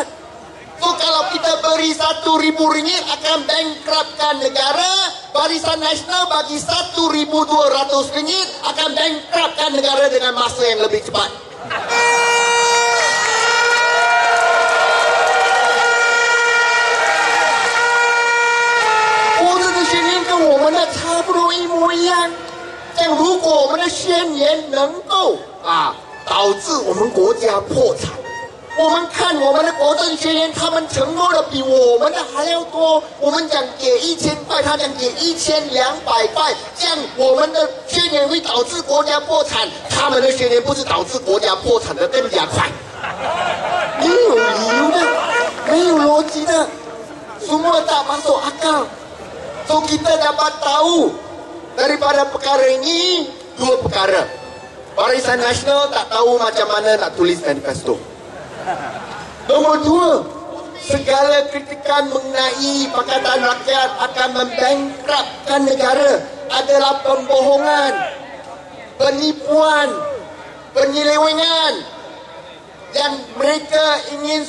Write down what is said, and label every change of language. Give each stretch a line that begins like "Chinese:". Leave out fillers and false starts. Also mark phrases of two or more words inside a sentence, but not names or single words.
Malay: So kalau kita beri RM1,000 akan bankruptkan negara, Barisan Nasional bagi RM1,200 akan bankruptkan negara dengan masa yang lebih cepat.
Chinese: Yang 如果我们的宣言能够导致我们国家破产，我们看我们的国政宣言，他们承诺的比我们的还要多。我们讲给1000块，他讲给1200块，这样我们的宣言会导致国家破产，他们的宣言不是导致国家破产的更加快。没有理由的，没有逻辑的，
Malay: semua tak masuk akal. So kita dapat tahu daripada perkara ini dua perkara. Barisan Nasional tak tahu macam mana nak tulis manifesto. Nombor dua, segala kritikan mengenai Pakatan Rakyat akan membankruptkan negara adalah pembohongan, penipuan, penyelewengan yang mereka ingin